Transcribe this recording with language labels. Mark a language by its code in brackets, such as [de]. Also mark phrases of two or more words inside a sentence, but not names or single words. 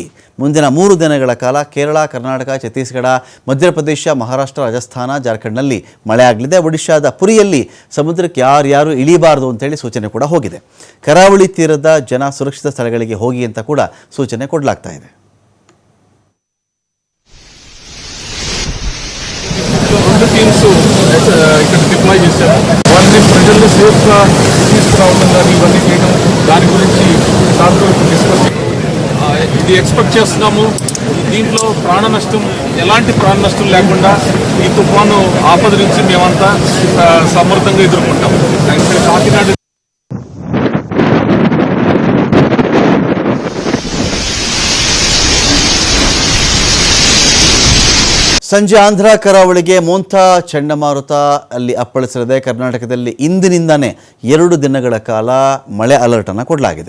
[kn] ಮುಂದಿನ 3 ದಿನಗಳ ಕಾಲ ಕೇರಳ, ಕರ್ನಾಟಕ, ಛತ್ತೀಸ್ಗಢ, ಮಧ್ಯಪ್ರದೇಶ, ಮಹಾರಾಷ್ಟ್ರ, ರಾಜಸ್ಥಾನ, ಜಾರ್ಖಂಡ್ನಲ್ಲಿ ಮಳೆ ಆಗಲಿದೆ. ಒಡಿಶಾದ ಪುರಿಯಲ್ಲಿ ಸಮುದ್ರಕ್ಕೆ ಯಾರು ಇಳಿಬಾರದು ಅಂತೇಳಿ ಸೂಚನೆ ಕೂಡ ಹೋಗಿದೆ. ಕರಾವಳಿ ತೀರದ ಜನ ಸುರಕ್ಷಿತ ಸ್ಥಳಗಳಿಗೆ ಹೋಗಿ ಅಂತ ಕೂಡ ಸೂಚನೆ ಕೊಡಲಾಗ್ತಾ ಇದೆ. [te] టీమ్స్ ఇక్కడ డిప్లాయ్ చేశారు. వాళ్ళని ప్రజల్లో సేఫ్గా తీసుకురావడం కానీ ఇవన్నీ చేయడం, దాని గురించి సార్తో డిస్కస్ ఇది ఎక్స్పెక్ట్ చేస్తున్నాము. దీంట్లో ఎలాంటి ప్రాణ నష్టం లేకుండా ఈ తుఫాను ఆపద నుంచి మేమంతా సమర్థంగా ఎదుర్కొంటాం. కాకినాడ [kn] ಸಂಜೆ ಆಂಧ್ರ ಕರಾವಳಿಗೆ ಮೋಂತಾ ಚಂಡಮಾರುತ ಅಲ್ಲಿ ಅಪ್ಪಳಿಸಲಿದೆ. ಕರ್ನಾಟಕದಲ್ಲಿ ಇಂದಿನಿಂದನೇ 2 ದಿನಗಳ ಕಾಲ ಮಳೆ ಅಲರ್ಟನ್ನು ಕೊಡಲಾಗಿದೆ.